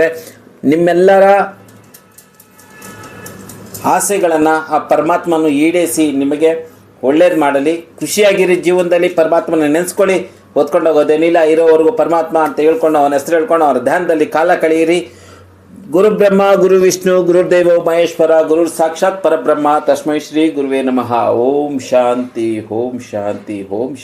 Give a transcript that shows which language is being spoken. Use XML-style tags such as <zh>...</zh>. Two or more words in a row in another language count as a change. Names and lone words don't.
<kn>ನಿಮ್ಮೆಲ್ಲರ ಆಸೆಗಳನ್ನು ಆ ಪರಮಾತ್ಮನು ಈಡೇರಿಸಿ ನಿಮಗೆ ಒಳ್ಳೇದು ಮಾಡಲಿ. ಖುಷಿಯಾಗಿರಿ ಜೀವನದಲ್ಲಿ. ಪರಮಾತ್ಮನ ನೆನೆಸ್ಕೊಳ್ಳಿ. ಓದ್ಕೊಂಡೋಗೋದೇನಿಲ್ಲ, ಇರೋವರೆಗೂ ಪರಮಾತ್ಮ ಅಂತ ಹೇಳ್ಕೊಂಡು ಅವನ ಹೆಸರು ಹೇಳ್ಕೊಂಡು ಅವರ ಧ್ಯಾನದಲ್ಲಿ ಕಾಲ ಕಳೆಯಿರಿ.</kn> <sa>ಗುರು ಬ್ರಹ್ಮ, ಗುರು ವಿಷ್ಣು, ಗುರುದೇವೋ ಮಹೇಶ್ವರ, ಗುರು ಸಾಕ್ಷಾತ್ ಪರಬ್ರಹ್ಮ, ತಸ್ಮೈ ಶ್ರೀ ಗುರುವೇ ನಮಃ. ಓಂ ಶಾಂತಿ, ಓಂ ಶಾಂತಿ, ಓಂ ಶಾಂತಿ.</sa>